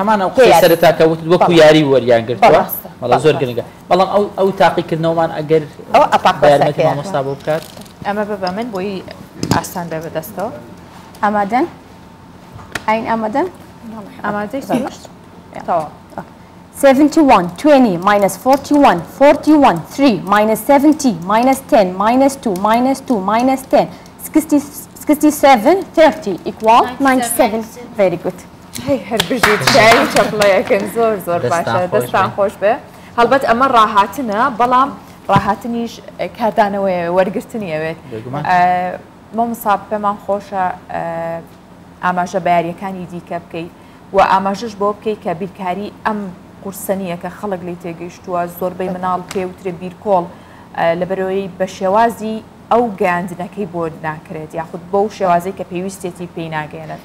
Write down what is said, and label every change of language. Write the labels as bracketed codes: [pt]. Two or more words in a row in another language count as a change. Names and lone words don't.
[ckb] هەمان ئەو قسەی سەرەتا کەوت وەکو یاری وەریان گرتووە بەڵام زۆر گرنگە بەڵام ئەو تاقیکردنەوەمان ئەگەر بەیارمەتی مامۆستا بۆ بکات ئەمە ببە من بۆی ئاسان بێ بەدەستەوە ئامادەن؟ ئاین ئامادەن؟ ئامادەی تەواو [en] 71 20 minus 41 41 3 minus 70 minus 10 minus 2 minus 2 minus 10 67 30 equal 97 very good [ckb] هەر بژیت شایی چەپڵەیەکەن زۆر باشە دەستان خۆش بێ هەڵبەت ئەمە ڕاهاتنە بەڵام ڕاهاتنیش کاردانەوەی وەرگرتنی ئەوێت مامۆستا پێمان خۆشە ئاماژە بەیاریەکانی دیکە بکەیت و ئاماژەش بۆ بکەیت کە بیرکاری ئەم قورسەنیە کە خەڵک لی تێگەیشتووە زۆربەی مناڵ پێوترێ بیرکۆڵ لەبەرەوەی بە شێوازی ئەو گەاندنەکەی بۆ ناکرێت یاخود بۆ شێوازەی کە پێویستێتی پێی ناگەێنن